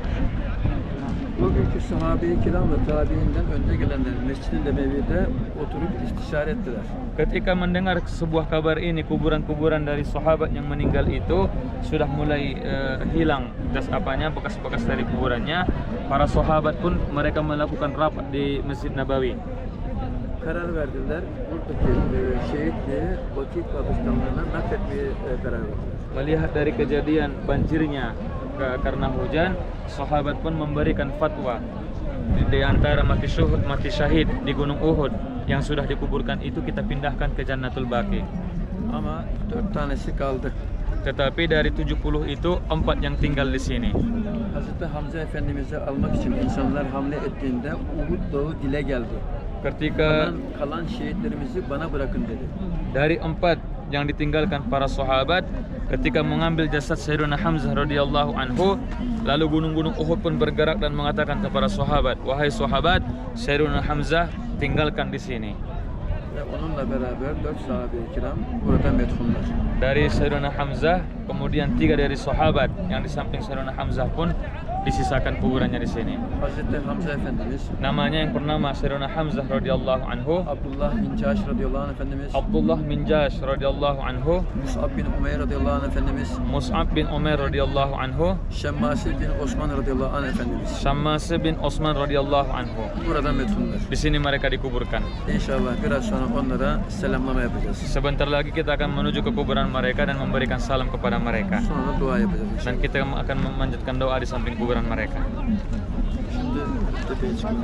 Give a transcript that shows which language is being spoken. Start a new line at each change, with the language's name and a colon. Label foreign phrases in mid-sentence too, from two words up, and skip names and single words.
Turkish: Bugünkü sahabe-i kiram ve tabiinden önce gelenler Mescid-i Nebevi'de oturup istişare ettiler.
Indonesian: Ketika mendengar sebuah kabar ini, kuburan-kuburan dari sahabat yang meninggal itu sudah mulai hilang bekas-bekas dari kuburannya. Para sahabat pun mereka melakukan rapat di Masjid Nabawi.
Turkish: Karar verdiler. Buradaki şehitliği vakit kabristanlığına nakletmeye karar verdiler.
Indonesian: Melihat dari kejadian banjirnya karena hujan, sahabat pun memberikan fatwa di antara mati syahid di Gunung Uhud yang sudah dikuburkan itu kita pindahkan ke Jannatul Baqi.
Turkish: Ama 4 tanesi kaldı.
Indonesian: Tetapi dari 70 itu 4 yang tinggal di sini.
Turkish: Hazreti Hamza Efendimiz'i almak için insanlar hamle ettiğinde Uhud Dağı dile geldi.
Indonesian: Ketika
Turkish: Kalan şehitlerimizi bana bırakın dedi.
Indonesian: dari 4 yang ditinggalkan para sahabat, ketika mengambil jasad Sayyidina Hamzah
Arabic: رضي الله عنه,
Indonesian: lalu gunung-gunung Uhud pun bergerak dan mengatakan kepada sahabat, wahai sahabat, Sayyidina Hamzah tinggalkan di sini.
Turkish: Ve onunla beraber 4 sahabe-i kiram burada metfunlar.
Indonesian: Dari Sayyidina Hamzah, kemudian 3 dari sahabat yang di samping Sayyidina Hamzah pun disisakan kuburannya di sini.
Turkish: Hazreti Hamza Efendimiz,
Indonesian: Namanya yang bernama Sayyidina Hamzah
Arabic: رضي الله عنه,
Turkish: Abdullah bin Caş
Arabic: رضي الله عنه
Turkish: Efendimiz,
Indonesian: Abdullah bin Jash
Arabic: رضي الله عنه,
Turkish: Mus'ab bin Umeyr
Arabic: رضي الله عنه
Turkish: Efendimiz,
Indonesian: Mus'ab bin Umair
Arabic: رضي الله عنه,
Turkish: Şemmasi bin Osman
Arabic: رضي الله عنه
Turkish: Efendimiz.
Indonesian: Syammasi bin Osman
Arabic: رضي الله عنه.
Turkish: Burada metfunlar.
Indonesian: Di sini mereka dikuburkan.
Turkish: İnşallah biraz sonra onlara selamlama yapacağız.
Indonesian: Sebentar lagi kita akan menuju ke kuburan mereka dan memberikan salam kepada mereka.
Turkish: Sonra dua yapacağız inşallah.
Indonesian: Dan kita akan memanjatkan doa di samping kuburan mereka.
Turkish: Şimdi tepeye çıkalım.